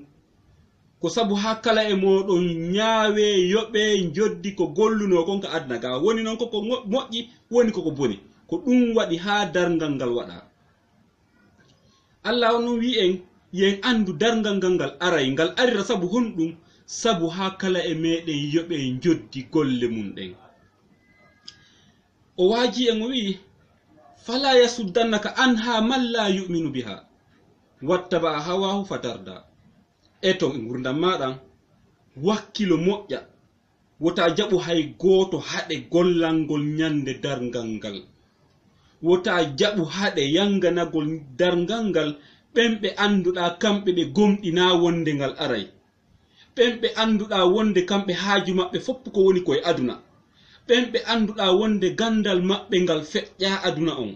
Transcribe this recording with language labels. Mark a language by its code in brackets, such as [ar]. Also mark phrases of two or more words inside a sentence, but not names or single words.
[ff] Ko sabu ha kala e moɗon ñaawe yoɓe joddi ko golluno kon ka aduna ga woni noon koko moƴƴi woni koko boni, ko ɗum waɗi ha darngal ngal waɗa. Allah on wi en yen andu darngal ngal aray ngal arira sabu honɗum, sabu ha kala e meɗen yoɓe joddi golle mum ɗen. O waaji en o wi [ar] فلا يصدنك عنها من لا يؤمن بها واتبع هواه فتردى. [ff] Eto gurdam maɗan wakkilo moƴƴa, wota jaɓu hay goto haɗe gollangol ñande darngal ngal, wota jaɓu haɗe yanganagol darngal ngal ɓen ɓe anduɗa kamɓe ɓe gomɗina wonde ngal aray, ɓen ɓe anduɗa wonde kamɓe haaju maɓɓe fopp ko woni koye aduna, ɓen ɓe anduɗa wonde gandal maɓɓe ngal feƴƴa aduna on.